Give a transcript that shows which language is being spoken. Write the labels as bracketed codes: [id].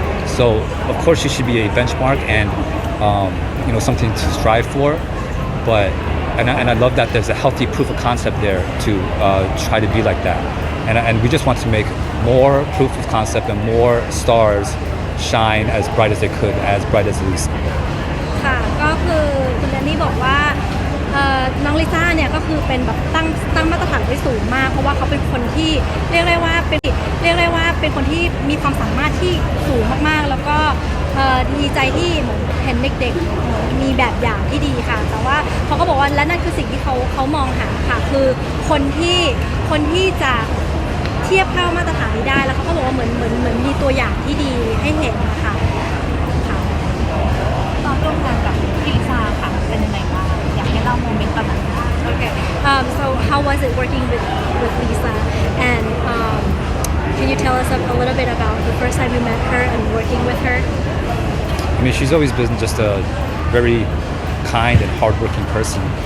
[en] So of course she should be a benchmark and something to strive for, but and I love that there's a healthy proof of concept there to try to be like that, and we just want to make more proof of concept and more stars shine as bright as they could, as bright as Lisa. [th] ค่ะก็คือคุณแดนนี่บอกว่าน้องลิซ่าเนี่ยก็คือเป็นแบบตั้งมาตรฐานไว้สูงมากเพราะว่าเขาเป็นคนที่เรียกได้ว่าเป็นคนที่มีความสามารถที่สูงมากๆแล้วก็ ดีใจที่เหมือนเห็นเด็กๆมีแบบอย่างที่ดีค่ะ แต่ว่าเขาก็บอกว่าและนั่นคือสิ่งที่เขามองหาค่ะ คือคนที่จะเทียบเท่ามาตรฐานนี้ได้ แล้วเขาก็บอกว่าเหมือนมีตัวอย่างที่ดีให้เห็นนะคะค่ะ ตอนร่วมงานกับพี่ลิซ่าค่ะเป็นยังไงบ้างอยากให้เล่าโมเมนต์ตอนนั้น [en] Okay. So how was it working with Lisa? And can you tell us a little bit about the first time you met her and working with her? I mean, she's always been just a very kind and hardworking person.